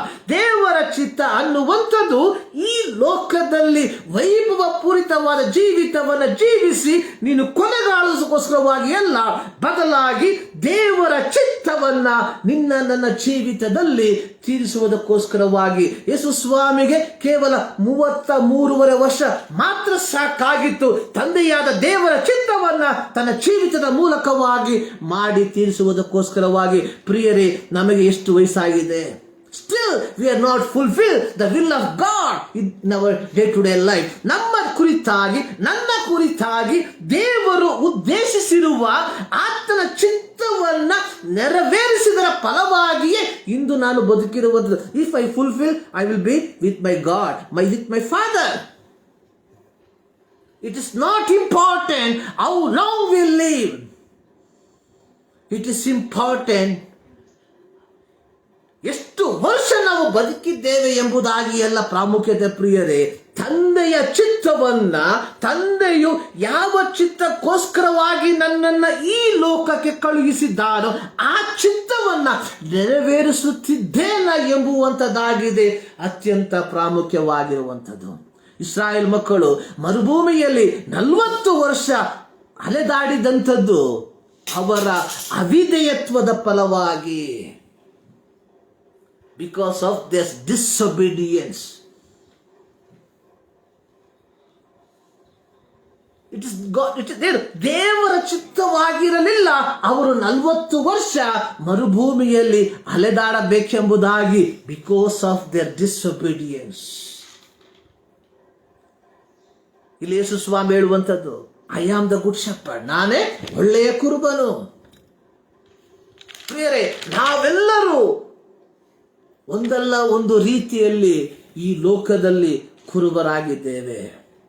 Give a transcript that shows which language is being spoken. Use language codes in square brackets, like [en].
[kn] ದೇವರ ಚಿತ್ತ ಅನ್ನುವಂಥದ್ದು ಈ ಲೋಕದಲ್ಲಿ ವೈಭವ ಪೂರಿತವಾದ ಜೀವಿತವನ್ನು ಜೀವಿಸಿ ನೀನು ಕೊನೆಗಾಣಿಸೋಸ್ಕರವಾಗಿ ಅಲ್ಲ, ಬದಲಾಗಿ ದೇವರ ಚಿತ್ತವನ್ನ ನನ್ನ ಜೀವಿತದಲ್ಲಿ ತೀರಿಸುವುದಕ್ಕೋಸ್ಕರವಾಗಿ. ಯೇಸು ಸ್ವಾಮಿಗೆ ಕೇವಲ 33.5 ವರ್ಷ ಮಾತ್ರ ಸಾಕಾಗಿತ್ತು ತಂದೆಯಾದ ದೇವರ ಚಿತ್ತವನ್ನ ತನ್ನ ಜೀವಿತದ ಮೂಲಕವಾಗಿ ಮಾಡಿ ತೀರಿಸುವುದಕ್ಕೋಸ್ಕರವಾಗಿ. ಪ್ರಿಯರೇ, ನಮಗೆ ಎಷ್ಟು ವಯಸ್ಸಾಗಿದೆ? [en] Still we are not fulfilled the will of God in our day-to-day life. [kn] ನಮ್ಮ ಕುರಿತಾಗಿ, ನನ್ನ ಕುರಿತಾಗಿ ದೇವರು ಉದ್ದೇಶಿಸಿರುವ ಆತನ ಚಿತ್ತವನ್ನ ನೆರವೇರಿಸಿದರ ಫಲವಾಗಿಯೇ ಇಂದು ನಾನು ಬದುಕಿರುವುದು. [en] If I fulfill, I will be with my God, with my Father. It is not important how long we live. It is important [kn] ಎಷ್ಟು ವರ್ಷ ನಾವು ಬದುಕಿದ್ದೇವೆ ಎಂಬುದಾಗಿ ಎಲ್ಲ ಪ್ರಾಮುಖ್ಯತೆ. ಪ್ರಿಯರೇ, ತಂದೆಯ ಚಿತ್ತವನ್ನ, ತಂದೆಯು ಯಾವ ಚಿತ್ತಕ್ಕೋಸ್ಕರವಾಗಿ ನನ್ನನ್ನ ಈ ಲೋಕಕ್ಕೆ ಕಳುಹಿಸಿದ್ದಾನೋ ಆ ಚಿತ್ತವನ್ನ ನೆರವೇರಿಸುತ್ತಿದ್ದೇನ ಎಂಬುವಂಥದ್ದಾಗಿದೆ ಅತ್ಯಂತ ಪ್ರಾಮುಖ್ಯವಾಗಿರುವಂಥದ್ದು. ಇಸ್ರಾಯೇಲ್ ಮಕ್ಕಳು ಮರುಭೂಮಿಯಲ್ಲಿ 40 ವರ್ಷ ಅಲೆದಾಡಿದಂಥದ್ದು ಅವರ ಅವಿಧೇಯತ್ವದ ಫಲವಾಗಿ. [en] Because of this disobedience. It is God, [kn] ದೇವರ ಚಿತ್ತವಾಗಿರಲಿಲ್ಲ ಅವರು 40 ವರ್ಷ ಮರುಭೂಮಿಯಲ್ಲಿ ಅಲೆದಾಡಬೇಕೆಂಬುದಾಗಿ. [en] Because of their disobedience. [kn] ಇಲ್ಲಿ ಯೇಸು ಸ್ವಾಮಿ ಹೇಳುವಂಥದ್ದು, [en] I am the good shepherd. [kn] ನಾನೇ ಒಳ್ಳೆಯ ಕುರುಬನು. ಪ್ರಿಯರೇ, ನಾವೆಲ್ಲರೂ ಒಂದಲ್ಲ ಒಂದು ರೀತಿಯಲ್ಲಿ ಈ ಲೋಕದಲ್ಲಿ ಕುರುಬರಾಗಿದ್ದೇವೆ.